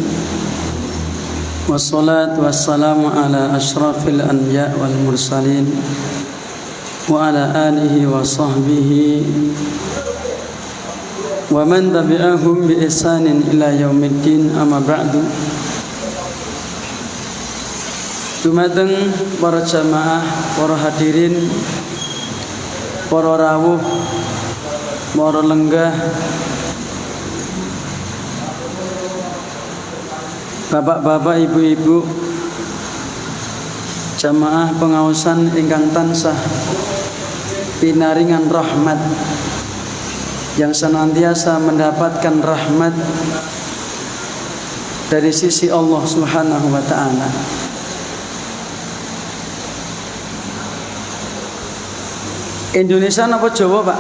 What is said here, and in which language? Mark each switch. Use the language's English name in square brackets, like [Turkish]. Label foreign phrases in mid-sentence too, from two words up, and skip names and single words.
[Arabic] والصلاة والسلام على أشرف الأنبياء والمرسلين وعلى آله وصحبه ومن تبعهم بإحسان إلى يوم الدين أما بعد. [Javanese] Dumateng para jamaah, para hadirin, para rawuh, para lenggah, bapak-bapak, ibu-ibu, jamaah pengaosan ingkang tansah pinaringan rahmat, [Indonesian] yang senantiasa mendapatkan rahmat dari sisi Allah [Arabic] سبحانه وتعالى. [Indonesian] Indonesia apa Jawa, Pak?